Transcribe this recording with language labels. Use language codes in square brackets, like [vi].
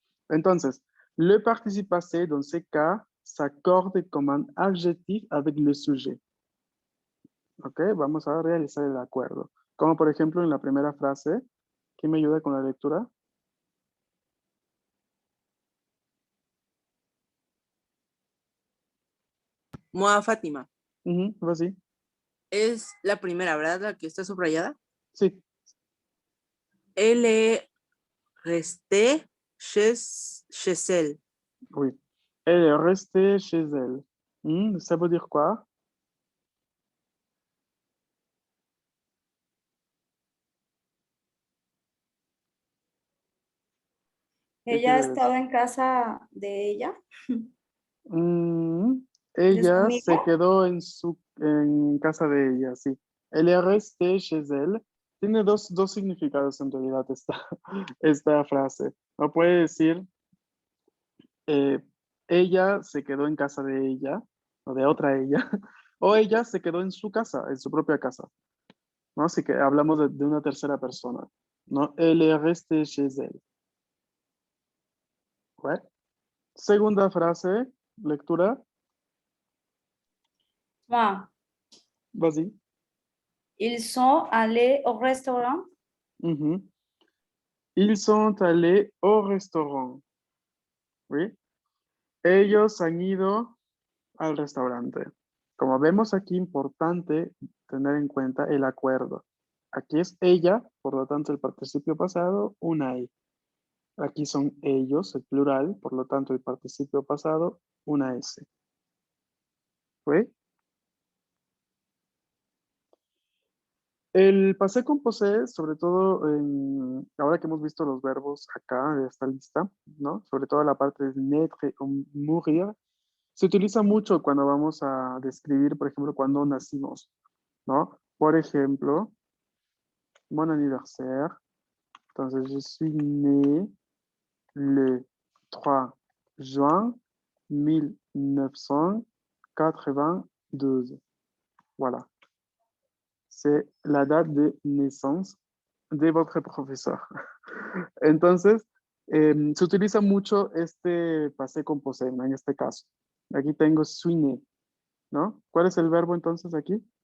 [fr] Entonces, le participe passé, dans ces cas, s'accorde comme un adjectif avec le sujet. [es] Ok, vamos a realizar el acuerdo. Como por ejemplo en la primera frase. ¿Quién me ayuda con la lectura? [fr] Moi, Fátima. Vas-y. [es] Es la primera, ¿verdad? La que está subrayada. Sí. [fr] Elle est restée chez elle. Oui. Elle est restée chez elle. Ça veut dire quoi? [es] ¿Qué Ella ha quiere estado decir? en casa de ella, Mm, de su ella se amigo. quedó en casa de ella, sí. [fr] Elle est restée chez elle. [es] Tiene dos significados en realidad esta frase. No puede decir eh, ella se quedó en casa de ella o de otra ella, o ella se quedó en su casa, en su propia casa, ¿no? Así que hablamos de una tercera persona, ¿no? [fr] Elle est restée chez elle. [es] ¿Right? Segunda frase, lectura, [fr] Moi, vas-y. ils sont allés au restaurant. Mhm. Ils sont allés au restaurant. [es] ¿Sí? Ellos han ido al restaurante. Como vemos aquí, importante tener en cuenta el acuerdo. Aquí es ella, por lo tanto el participio pasado, una I. Aquí son ellos, el plural, por lo tanto el participio pasado, una S. ¿Sí? El passé composé, sobre todo ahora que hemos visto los verbos acá de esta lista, ¿no? Sobre todo la parte de naître o mourir, se utiliza mucho cuando vamos a describir, por ejemplo, cuando nacimos, ¿no? Por ejemplo, [fr] mon anniversaire. Entonces, je suis né le 3 juin 1992. Voilà. C'est la date de naissance de votre profesor. [es] Entonces, se utiliza mucho este passé composé, ¿no? En este caso. Aquí tengo [fr] suis né, [es] ¿no? ¿Cuál es el verbo entonces aquí?